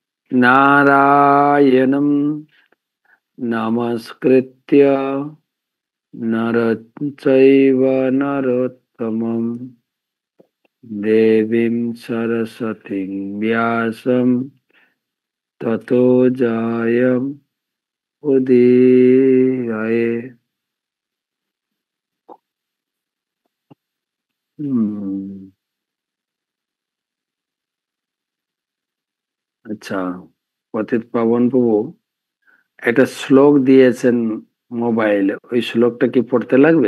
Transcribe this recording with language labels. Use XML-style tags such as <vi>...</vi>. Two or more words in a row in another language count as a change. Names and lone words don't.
<sa>नारायणं नमस्कृत्य नरं चैव नरोत्तमं देवीं सरस्वतीं व्यासं ततो जयम् उदीरये।</sa> <bn>আচ্ছা, পতিত পাবন প্রভু একটা শ্লোক দিয়েছেন মোবাইলে, ওই শ্লোকটা কি পড়তে লাগবে?</bn>